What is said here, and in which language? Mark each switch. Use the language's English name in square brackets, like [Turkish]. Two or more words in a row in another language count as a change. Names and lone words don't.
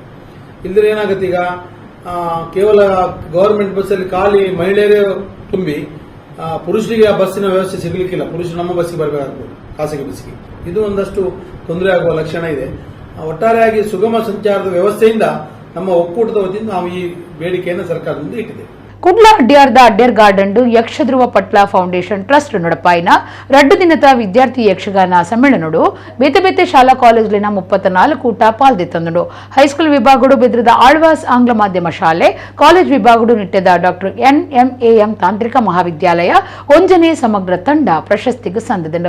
[Kannada] ಇಲ್ಲದ್ರೆ ಏನಾಗುತ್ತೆ, ಈಗ ಕೇವಲ ಗವರ್ಮೆಂಟ್ ಬಸ್ಸಲ್ಲಿ ಖಾಲಿ ಮಹಿಳೆಯರೇ ತುಂಬಿ ಪುರುಷರಿಗೆ ಆ ಬಸ್ಸಿನ ವ್ಯವಸ್ಥೆ ಸಿಗಲಿಕ್ಕಿಲ್ಲ. ಪುರುಷರು ನಮ್ಮ ಬಸ್ಸಿಗೆ ಬರಬೇಕಾಗ್ಬೋದು, ಖಾಸಗಿ ಬಸ್ಸಿಗೆ. ಇದು ಒಂದಷ್ಟು ತೊಂದರೆ ಆಗುವ ಲಕ್ಷಣ ಇದೆ. ಒಟ್ಟಾರೆಯಾಗಿ ಸುಗಮ ಸಂಚಾರದ ವ್ಯವಸ್ಥೆಯಿಂದ ನಮ್ಮ ಒಕ್ಕೂಟದ ವತಿಯಿಂದ ನಾವು ಈ ಬೇಡಿಕೆಯನ್ನು ಸರ್ಕಾರದಿಂದ ಇಟ್ಟಿದ್ದೇವೆ. [Tulu] ಕುಡ್ಲ ಅಡ್ಯಾರ್ದ ಅಡ್ಯರ್ ಗಾರ್ಡನ್ ಯಕ್ಷಧ್ರುವ ಪಟ್ಲ ಫೌಂಡೇಶನ್ ಟ್ರಸ್ಟ್ ನಡಪಾಯಿನ 2 ದಿನದ ವಿದ್ಯಾರ್ಥಿ ಯಕ್ಷಗಾನ ಸಮ್ಮೇಳನಡು ಬೇತೆ ಬೇತೆ ಶಾಲಾ ಕಾಲೇಜ್ಲಿನ 34 ಕೂಟ ಪಾಲ್ದಿತ್ತಂದು ಹೈಸ್ಕೂಲ್ ವಿಭಾಗಡು ಬೆದ್ರದ ಆಳ್ವಾಸ್ ಆಂಗ್ಲ ಮಾಧ್ಯಮ ಶಾಲೆ ಕಾಲೇಜ್ ವಿಭಾಗಡು ನಿಟ್ಟೆದ ಡಾಕ್ಟರ್ NMAM ತಾಂತ್ರಿಕ ಮಹಾವಿದ್ಯಾಲಯ ಒಂಜನೇ ಸಮಗ್ರ ತಂಡ ಪ್ರಶಸ್ತಿಗೆ ಸಂದಿದನು.